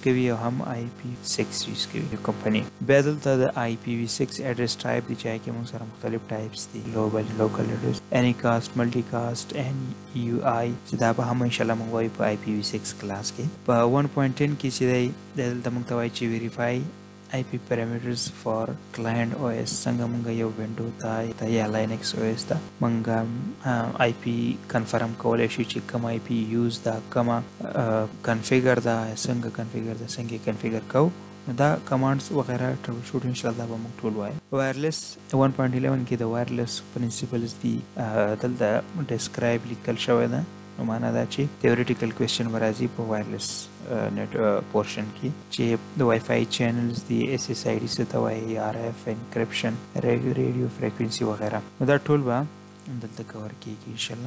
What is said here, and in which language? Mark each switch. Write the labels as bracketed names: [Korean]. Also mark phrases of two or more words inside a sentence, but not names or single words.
[Pashto] کوي او هم IP6 یوز کوي کمپنۍ بیا دلته د IPv6 [English] address type [Pashto] دی چې هغې کې موږ سره مختلف ټایپس دي [English] global local address anycast multicast [Pashto] NUI چې دا به هم انشاءالله موږ وایو په IPv6 کلاس کې په 1.10 کې چې دی دلته موږ ته وایي چې [English] verify IP parameters for client OS [Pashto] څنګه مونږ یو وینډو ته یا لینکس OS ته مونږ IP کنفرم کولی شو چې کوم IP یوز دا کومه کنفیګر دا څنګه کنفیګر کوو دا کمانډز وغیرہ ټربل شوټ [Arabic] ان شاء الله [Pashto] به موږ ټول وایو وایرلیس 1.11 کې د [English] wireless principles [Pashto] دي دلته ډسکرایب لیکل شوی ده نو معنا دا چې تیوریټیکل کوېسچن به راځي په [English] wireless net portion [Pashto] کې چې د [English] Wi-Fi channels [Pashto] دي SSID څه ته وایي [English] RF encryption radio frequency [Pashto] وغیرہ نو دا ټول به دلته کور کیږي [Arabic] ان شاء الله.